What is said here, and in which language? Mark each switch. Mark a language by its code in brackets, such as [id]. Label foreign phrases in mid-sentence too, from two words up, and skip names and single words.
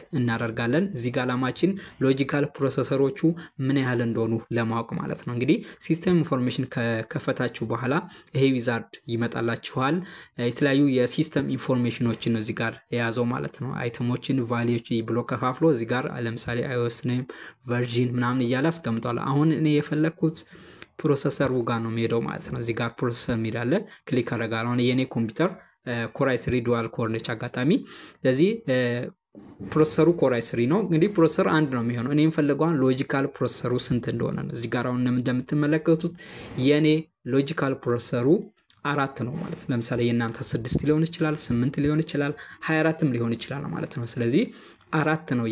[am] እናደርጋለን እዚህ ጋር አላማችን ሎጂካል ፕሮሰሰሮቹ ምን ያህል እንደሆኑ ለማወቅ ማለት ነው እንግዲህ [en] system information [am] ከከፈታችሁ በኋላ ይሄ ዊዛርድ ይመጣላችኋል የተለያዩ የሲስተም ኢንፎርሜሽኖችን እዚህ ጋር የያዘው ማለት ነው አይተሞችን ቫልዩዎች ብሎ ከፋፍሎ እዚህ ጋር ለምሳሌ iOS [en] name version [am] ምናምን እያለ አስቀምጧል አሁን እኔ የፈለኩት ፕሮሰሰሩ ጋር ነው የሚሄደው ማለት ነው እዚህ ጋር ፕሮሰሰር የሚላለ ክሊክ አደርጋለሁ አሁን የኔ ኮምፒውተር Core i3 [en] dual core [am] ነች አጋጣሚ ስለዚህ ፕሮሰሰሩ Core i3 ነው እንግዲህ ፕሮሰሰር አንድ ነው የሚሆነው እኔ የምፈልገው ሎጂካል ፕሮሰሰሩ ስንት እንደሆነ ነው እዚህ ጋር አሁን እንደምትመለከቱት የኔ ሎጂካል ፕሮሰሰሩ 4 ነው ማለት ለምሳሌ የናንተ 6 ሊሆን ይችላል 8 ሊሆን ይችላል 24ም ሊሆን ይችላል ማለት ነው ስለዚህ 4 ነው